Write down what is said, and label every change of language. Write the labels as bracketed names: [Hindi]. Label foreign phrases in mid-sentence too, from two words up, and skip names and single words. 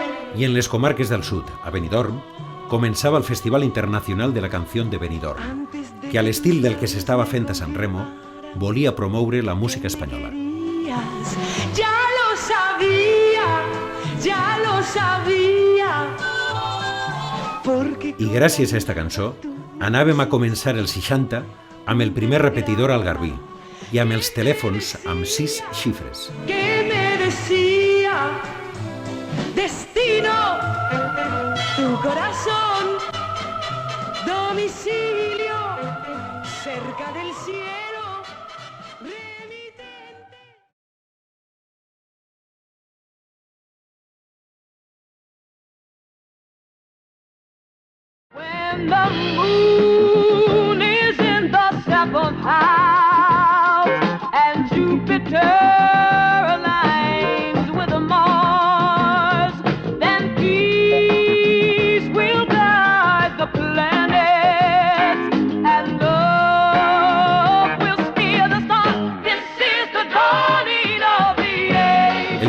[Catalan] I en les comarques del sud, a Benidorm, començava el Festival Internacional de la Canció de Benidorm, que a l'estil del que s'estava fent a San Remo, volia promoure la música espanyola. [Spanish] Ya lo sabía. [Catalan] I gràcies a esta cançó, anàvem a començar el 60 amb el primer repetidor al Garbí i amb els telèfons amb 6 xifres. [Spanish] Que me decía, destino, tu corazón, domicilio, cerca del cielo, remitente. [English] When the moon is in the seventh house and Jupiter aligns with Mars, then peace will guide the planets and love will steer the stars. This is the dawning of the age.